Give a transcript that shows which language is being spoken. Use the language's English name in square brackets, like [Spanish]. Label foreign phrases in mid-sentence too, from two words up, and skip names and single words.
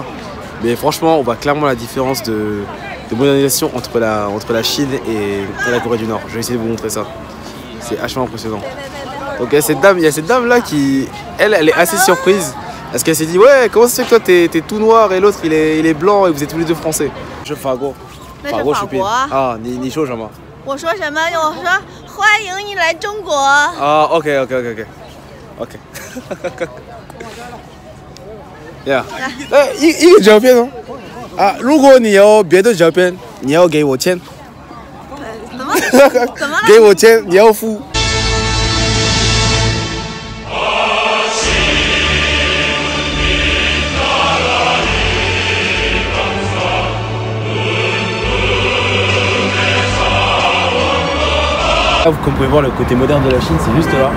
[French] Mais franchement, on voit clairement la différence de modernisation entre la Chine et la Corée du Nord. Je vais essayer de vous montrer ça. C'est vachement impressionnant. Donc il y a cette dame là qui, elle est assez surprise. Parce qu'elle s'est dit, ouais, comment ça se fait que toi t'es tout noir et l'autre il est blanc et vous êtes tous les deux français? Je fais quoi? [Chinese] 那是法国。啊，你说什么？我说什么？我说欢迎你来中国。 [English] 啊 ，OK。Yeah。 [Chinese] 哎，一个照片哦。啊，如果你有别的照片，你要给我钱。怎么？怎么了？给我钱，你要付。 [French] Comme vous pouvez voir, le côté moderne de la Chine, c'est juste là.